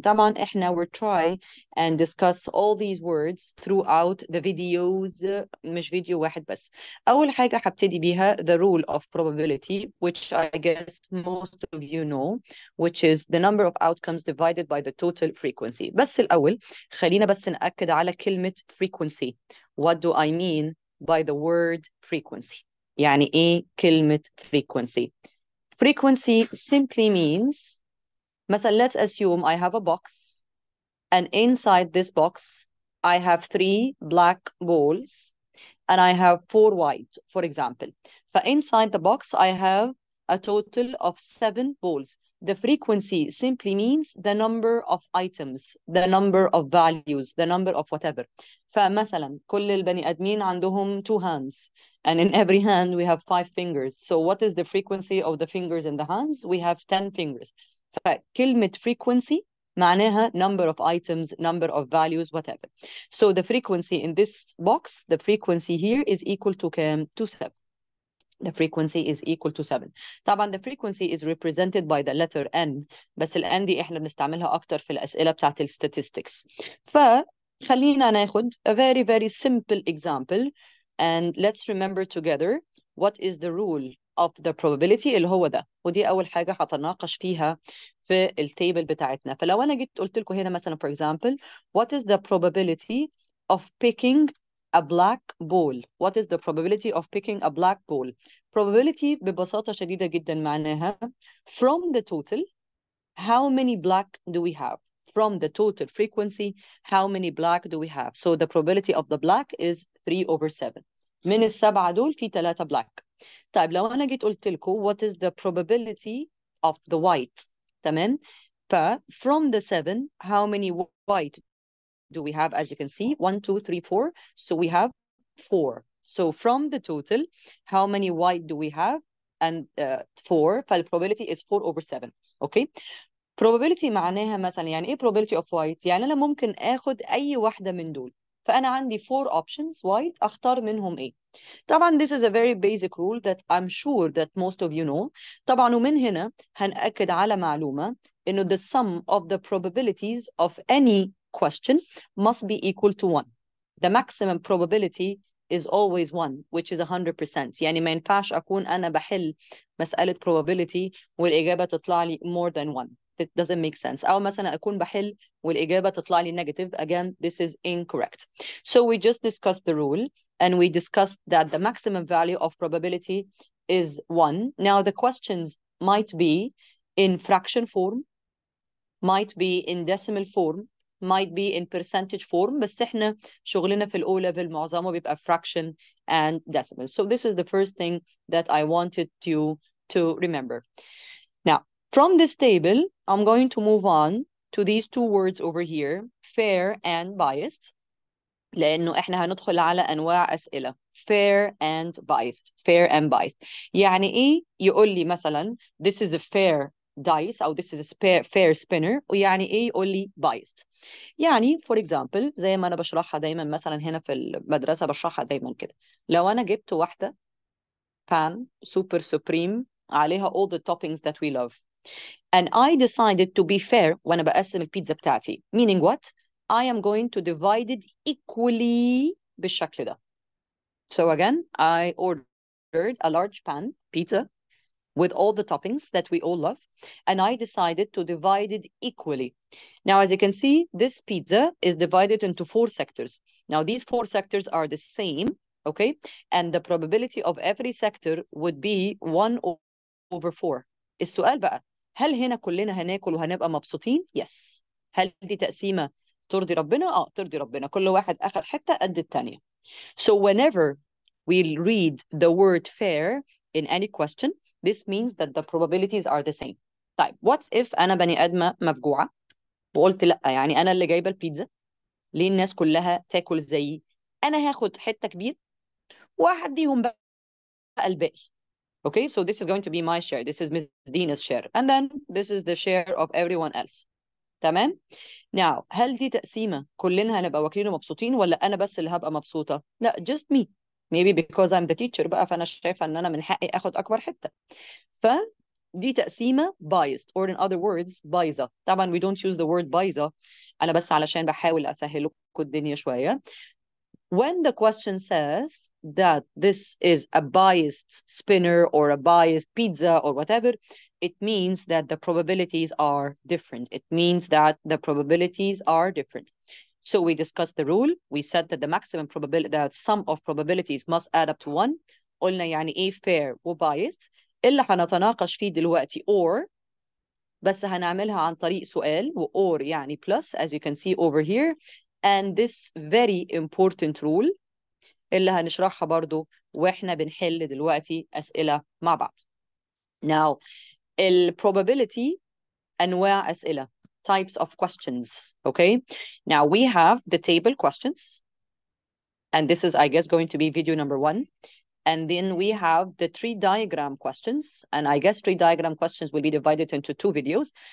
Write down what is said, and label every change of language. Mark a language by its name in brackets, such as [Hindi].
[Arabic] طبعا احنا [English] we're try and discuss all these words throughout the videos, [Arabic] مش فيديو واحد بس. أول حاجة هبتدي بيها [English] the rule of probability, which I guess most of you know, which is the number of outcomes divided by the total frequency. [Arabic] بس الأول خلينا بس نأكد على كلمة frequency. [English] What do I mean by the word frequency? [Arabic] يعني إيه كلمة frequency? [English] Frequency simply means [Arabic] مثلا [English] let's assume I have a box, and inside this box I have 3 black balls and I have 4 white, for example. But inside the box, I have a total of 7 balls. The frequency simply means the number of items, the number of values, the number of whatever. [Arabic] فمثلا كل البني آدمين عندهم [English] 2 hands, and in every hand we have 5 fingers. So what is the frequency of the fingers in the hands? We have 10 fingers. [Arabic] فكلمة [English] frequency [Arabic] معناها [English] number of items, number of values, whatever. So the frequency in this box, the frequency here is equal to [Arabic] كام؟ [English] To 7. The frequency is equal to 7. [Arabic] طبعا [English] the frequency is represented by the letter N, [Arabic] بس ال N دي احنا بنستعملها أكتر في الأسئلة بتاعت ال statistics. فخلينا ناخد [English] a very very simple example, and let's remember together what is the rule of the probability [Arabic] اللي هو ده. ودي أول حاجة هتناقش فيها في التيبل بتاعتنا. فلو أنا جيت قلت لكم هنا مثلا [English] for example, what is the probability of picking a black ball? What is the probability of picking a black ball? Probability [Arabic] ببساطة شديدة جدا معناها [English] from the total, how many black do we have? From the total frequency, how many black do we have? So the probability of the black is 3/7. [Arabic] من السبعة دول في 3 black. طيب لو أنا جيت قلت لكم [English] what is the probability of the white؟ [Arabic] تمام؟ [English] from the 7, how many white do we have? As you can see, 1, 2, 3, 4. So we have 4. So from the total, how many white do we have? And 4. فالprobability is 4/7. Okay. [Arabic] probability معناها مثلا يعني ايه [English] probability of white؟ [Arabic] يعني انا ممكن اخد اي واحدة من دول. فانا عندي [English] 4 options white، [Arabic] اختار منهم ايه. طبعا [English] this is a very basic rule that I'm sure that most of you know. [Arabic] طبعا ومن هنا هنأكد على معلومة إنه [English] the sum of the probabilities of any question must be equal to 1. The maximum probability is always 1, which is 100%. [Arabic] يعني ما ينفعش أكون أنا بحل مسألة probability والإجابة تطلع لي [English] more than 1. It doesn't make sense. [Arabic] أو مثلا أكون بحل والإجابة تطلع لي negative. [English] Again, this is incorrect. So we just discussed the rule, and we discussed that the maximum value of probability is 1. Now the questions might be in fraction form, might be in decimal form, might be in percentage form, [Arabic] بس احنا شغلنا في الأو level معظمه بيبقى [English] fraction and decimal. So this is the first thing that I wanted you to remember. Now, from this table, I'm going to move on to these 2 words over here, fair and biased. [Arabic] لأنه إحنا هندخل على أنواع أسئلة [English] fair and biased. fair and biased [Arabic] يعني إيه؟ يقول لي مثلا [English] this is a fair dice [Arabic] أو [English] this is a fair spinner، [Arabic] ويعني إيه يقول لي [English] biased. [Arabic] يعني [English] for example [Arabic] زي ما أنا بشرحها دايما مثلا هنا في المدرسة بشرحها دايما كده. لو أنا جبت واحدة [English] pan super supreme عليها all the toppings that we love, and I decided to be fair [Arabic] وأنا بقسم البيتزا بتاعتي, [English] meaning what? I am going to divide it equally [Arabic] بالشكل ده. [English] So again, I ordered a large pan pizza with all the toppings that we all love, and I decided to divide it equally. Now, as you can see, this pizza is divided into 4 sectors. Now, these 4 sectors are the same, okay? And the probability of every sector would be 1 over 4. [Arabic] السؤال بقى، هل هنا كلنا هناكل وهنبقى مبسوطين؟ يس. هل دي تقسيمة ترضي ربنا؟ ترضي ربنا. كل واحد أخذ حتة قد التانية. [English] So whenever we read the word fair in any question, this means that the probabilities are the same. [Arabic] طيب [English] what if [Arabic] أنا بني آدمة مفجوعة وقلت لأ، يعني أنا اللي جايبة البيتزا، ليه الناس كلها تاكل زيي؟ أنا هاخد حتة كبيرة وهديهم بقى الباقي. [English] Okay, so this is going to be my share. This is Miss Dina's share. And then this is the share of everyone else. [Arabic] تمام؟ [English] Now, [Arabic] هل دي تقسيمة كلنا هنبقى واكلين ومبسوطين ولا أنا بس اللي هبقى مبسوطة؟ لا، [English] just me. Maybe because I'm the teacher [Arabic] بقى، فأنا شايفة إن أنا من حقي آخد أكبر حتة. فدي تقسيمة [English] biased, or in other words [Arabic] بايظة. طبعا [English] we don't use the word [Arabic] بايظة، أنا بس علشان بحاول أسهل لكم الدنيا شوية. [English] When the question says that this is a biased spinner or a biased pizza or whatever, it means that the probabilities are different. It means that the probabilities are different. So we discussed the rule. We said that the maximum probability, that sum of probabilities must add up to 1. [Arabic] قلنا يعني ايه fair و biased. اللي هنتناقش فيه دلوقتي or، بس هنعملها عن طريق سؤال، و or يعني [English] plus as you can see over here. And this very important rule [Arabic] اللي هنشرحها برضو واحنا بنحل دلوقتي أسئلة مع بعض. [English] Now, probability [Arabic] أنواع أسئلة, [English] types of questions. Okay, now we have the table questions, and this is, I guess, going to be video number 1. And then we have the tree diagram questions. And I guess tree diagram questions will be divided into 2 videos.